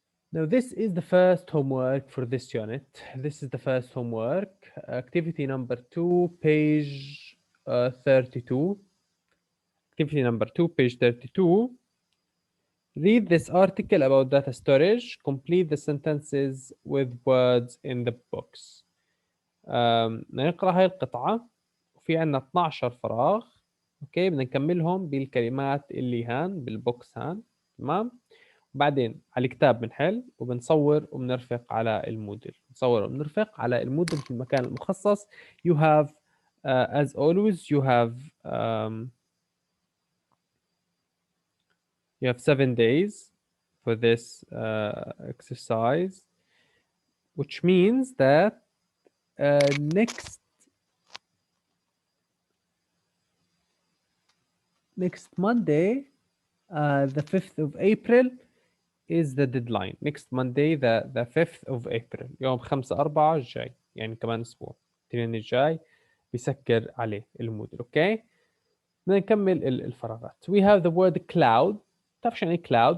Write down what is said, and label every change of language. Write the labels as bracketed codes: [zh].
[en] Now this is the first homework for this unit. This is the first homework. Activity number 2, page 32. Activity number 2, page 32. Read this article about data storage. Complete the sentences with words in the books. [ar] نقرأ هاي القطعة وفي عنا 12 فراغ. اوكي, بدنا نكملهم بالكلمات اللي هان بالبوكس هان. تمام. بعدين على الكتاب بنحل وبنصور وبنرفق على الموديل. نصور وبنرفق على الموديل في المكان المخصص. [en] You have as always you have 7 days for this exercise, which means that next Monday, the 5th of April is the deadline. Next Monday, the 5th of April. [ar] يوم 5/4 الجاي, يعني كمان أسبوع. الاثنين الجاي بيسكر عليه الموديل. اوكي, بدنا نكمل الفراغات. [en] We have the word cloud. [ar] تعرف شو يعني cloud?